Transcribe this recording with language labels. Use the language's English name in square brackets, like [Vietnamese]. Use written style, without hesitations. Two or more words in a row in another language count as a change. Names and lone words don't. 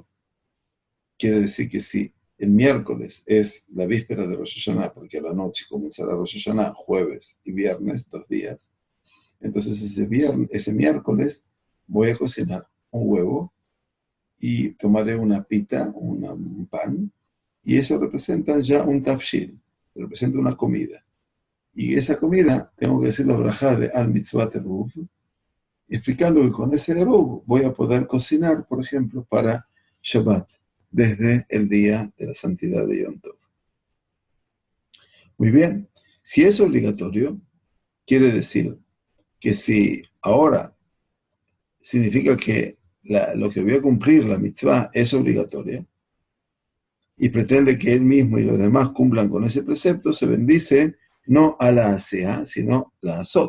[Spanish] Quiere decir que si el miércoles es la víspera de Rosh Hashanah, porque a la noche comenzará Rosh Hashanah, jueves y viernes, 2 días, entonces ese miércoles voy a cocinar un huevo y tomaré una pita, un pan, y eso representa ya un tafshil, representa una comida. Y esa comida tengo que decir la brajá de [Hebrew] על מצות עירוב, [Spanish] explicando que con ese eruv voy a poder cocinar, por ejemplo, para Shabbat, desde el día de la santidad de [Hebrew] יום טוב. [Spanish] Muy bien, si es obligatorio, quiere decir que si ahora significa que lo que voy a cumplir, la mitzvah, es obligatoria, y pretende que él mismo y los demás cumplan con ese precepto, se bendice no a la asea, sino la azot.